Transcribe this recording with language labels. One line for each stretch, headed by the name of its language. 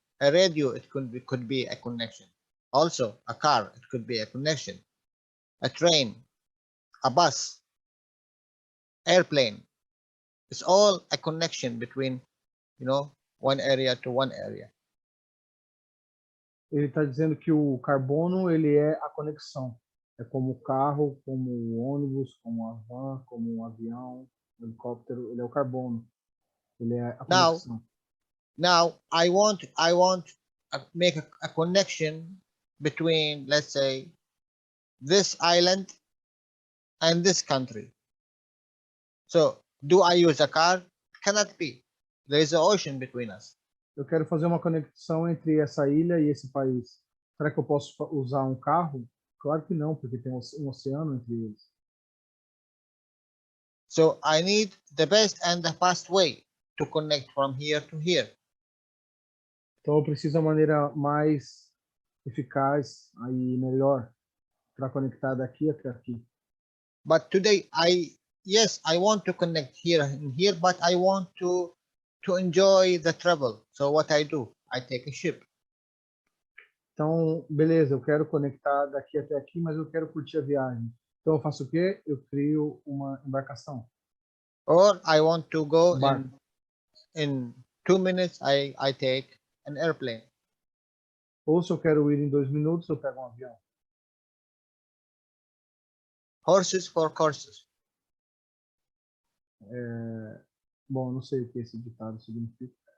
English: A radio, it could be a connection. Also, a car, it could be a connection. A train, a bus, airplane. It's all a connection between, one area to one area.
Portuguese: Ele está dizendo que o carbono ele é a conexão. É como o carro, como o ônibus, como a van, como um avião, um helicóptero. Ele é o carbono. Ele é a conexão.
English: Now I want make a connection between, let's say, this island and this country. So do I use a car? Cannot be. There is an ocean between us.
Portuguese: Eu quero fazer uma conexão entre essa ilha e esse país. Será que eu posso usar um carro? Claro que não, porque tem um oceano entre eles.
English: So I need the best and the fast way to connect from here to here.
Portuguese: Então eu preciso da maneira mais eficaz e melhor para conectar daqui até aqui.
English: But today I want to connect here and here, but I want to enjoy the travel. So what I do, I take a ship.
Portuguese: Então, beleza, eu quero conectar daqui até aqui, mas eu quero curtir a viagem. Então eu faço o quê? Eu crio uma embarcação.
English: Or I want to go
Portuguese: Barco.
English: in 2 minutes, I take an airplane.
Portuguese: Ou se eu quero ir em 2 minutos, eu pego um avião.
English: Horses for courses.
Portuguese: Bom, não sei o que esse ditado significa.